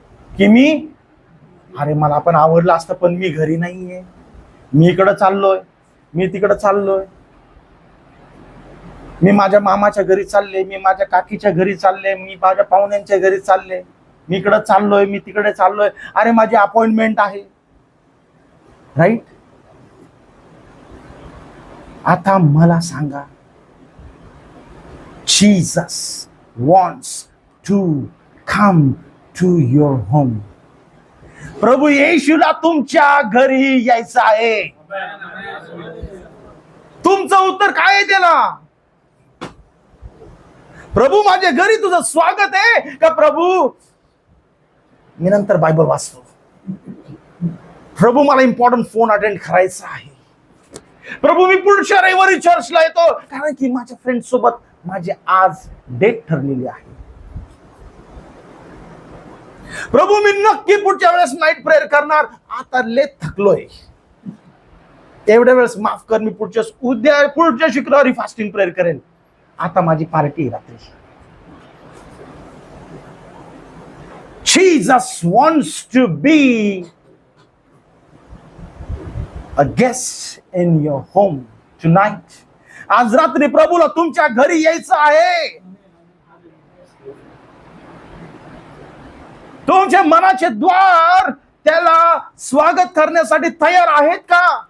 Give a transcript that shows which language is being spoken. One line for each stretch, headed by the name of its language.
Marathi: की अरे मला पण आवडलं असतं, पण मी घरी नाहीये, मी इकडं चाललोय, मी तिकडं चाललोय, मी माझ्या मामाच्या घरी चालले, मी माझ्या काकीच्या घरी चालले, मी माझ्या पाहुण्यांच्या घरी चालले, मी इकडं चाललोय, मी तिकडे चाललोय, अरे माझी अपॉइंटमेंट आहे, राईट? आता मला सांगा,
English: Jesus wants to come to your home.
Marathi: प्रभू येशूला तुमच्या घरी यायचं आहे. तुमचं उत्तर काय आहे त्याला? प्रभू माझ्या घरी तुझं स्वागत आहे का? प्रभू मी नंतर बायबल वाचतो. प्रभू मला इम्पॉर्टंट फोन अटेंड करायचा आहे. प्रभू मी पुढच्या रविवारी चर्चला येतो, कारण की माझ्या फ्रेंड सोबत माझी आज डेट ठरलेली आहे. प्रभू मी नक्की पुढच्या वेळेस नाईट प्रेयर करणार, आता लय थकलोय, एवढ्या वेळेस माफ कर, मी पुढच्या शुक्रवारी फास्टिंग प्रेयर करेल, आता माझी पार्टी रात्री.
English: Jesus wants to be a guest in your home tonight.
Marathi: आज रात्री प्रभूला तुमच्या घरी यायचं आहे. तुमच्या मनाचे द्वार त्याला स्वागत करण्यासाठी तयार आहेत का?